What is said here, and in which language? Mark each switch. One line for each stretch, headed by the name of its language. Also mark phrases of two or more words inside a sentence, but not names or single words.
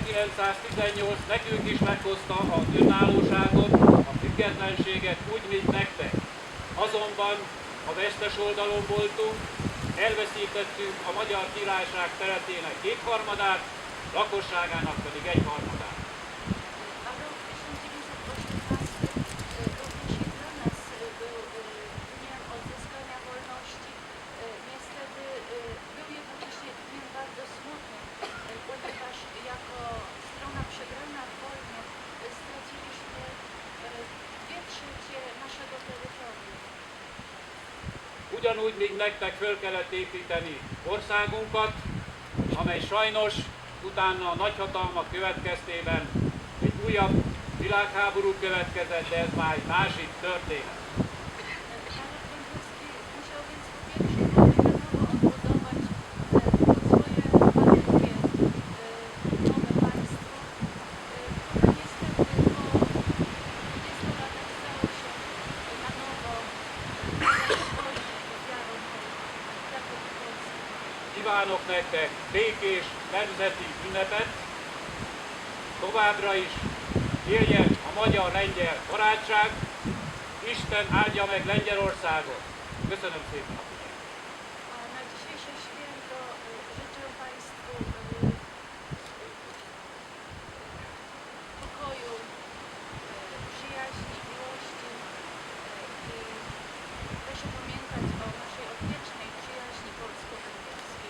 Hungarian: 1918 nekünk is meghozta az önállóságot, a függetlenséget úgy, mint nektek. Azonban a vesztes oldalon voltunk, elveszítettük a Magyar Királyság területének 2/3, lakosságának pedig 1/3.
Polish: A rok 1918 również i dla nas był dniem odzyskania wolności. Niestety był jednocześnie dniem bardzo smutnym, ponieważ jako strona przegrana w wojnie straciliśmy 2/3 naszego terytorium.
Hungarian: Ugyanúgy, mint nektek föl kellett építeni országunkat, amely sajnos utána a nagyhatalmak következtében egy újabb világháború következett, de ez már egy másik történet.
Polish: Naród węgierski musiał więc po pierwszej wojnie na nowo odbudować swoje malutkie, nowe państwo, które niestety po 20 latach stało się na nowo ofiarą Republiki Polski.
Hungarian: Kívánok nektek békés nemzeti ünnepet, továbbra is éljen a magyar-lengyel barátság, Isten áldja meg Lengyelországot. Köszönöm szépen a figyelmet.
Polish: A na dzisiejsze święto życzę Państwu pokoju, przyjaźni, miłości i proszę pamiętać o naszej odwiecznej przyjaźni polsko-węgierskiej.